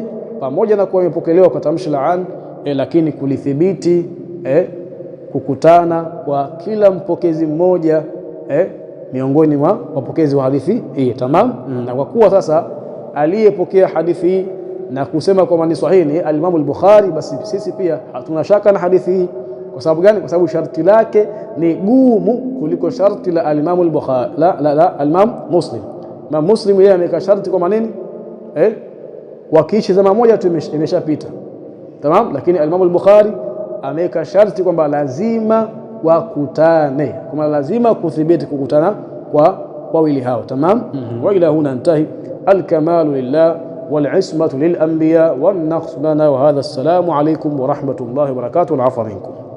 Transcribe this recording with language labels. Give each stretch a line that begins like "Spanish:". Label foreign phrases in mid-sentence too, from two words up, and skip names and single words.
Swahili: Pamoja na kuwa imepokelewa kwa tamshi la an, lakini kulithibiti kukutana kwa kila mpokezi mmoja miongoni mwa wapokezi wa hadithi hii. Tamam, na kwa kuwa sasa aliyepokea hadithi hii na kusema kwamba ni sahihi ni al-Imam al-Bukhari, basi sisi pia hatuna shaka na hadithi hii. Kwa sababu gani? Kwa sababu sharti lake ni gumu kuliko sharti la al-Imam al-Bukhari, al-Imam Muslim. Imam Muslim yeye ameweka sharti kwa nini? Wakiishi zama moja tu imeshapita. Tamam, lakini al-Imam al-Bukhari ameweka sharti kwamba lazima wakutane, kama lazima kuthibiti kukutana kwa wawili hao.
Arabic: تمام. وإلى هنا انتهى. الكمال لله والعصمة للأنبياء والنقص لنا وهذا. السلام عليكم ورحمة الله وبركاته. العفو منكم.